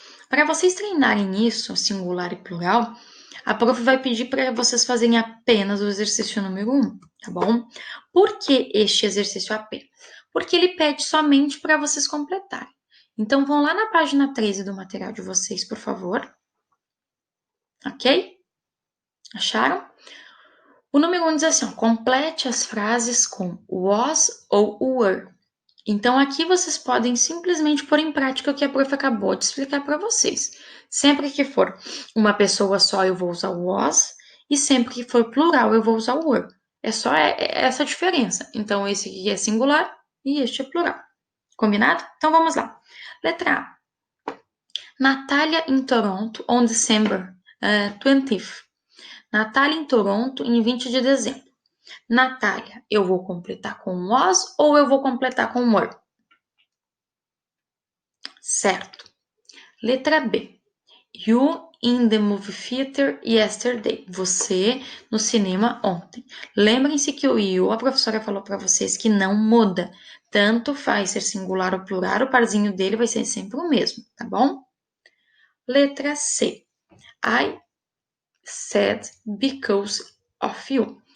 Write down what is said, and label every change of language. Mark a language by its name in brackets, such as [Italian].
[Portuguese] Para vocês treinarem isso, singular e plural, a prof vai pedir para vocês fazerem apenas o exercício número 1, tá bom? Por que este exercício apenas? Porque ele pede somente para vocês completarem. Então, vão lá na página 13 do material de vocês, por favor. Ok? Acharam? O número 1 diz assim, ó, complete as frases com was ou were. Então, aqui vocês podem simplesmente pôr em prática o que a prof acabou de explicar para vocês. Sempre que for uma pessoa só, eu vou usar o was, e sempre que for plural, eu vou usar o were. É só essa diferença. Então, esse aqui é singular e este é plural. Combinado? Então, vamos lá. Letra A. [English] Natália em Toronto on December 20th. [Portuguese] Natália em Toronto em 20 de dezembro. Natália, eu vou completar com was ou eu vou completar com were? Certo. Letra B. [English] You in the movie theater yesterday. [Portuguese] Você no cinema ontem. Lembrem-se que o you, a professora falou para vocês que não muda. Tanto faz ser singular ou plural, o parzinho dele vai ser sempre o mesmo, tá bom? Letra C. [English] I sad because of you.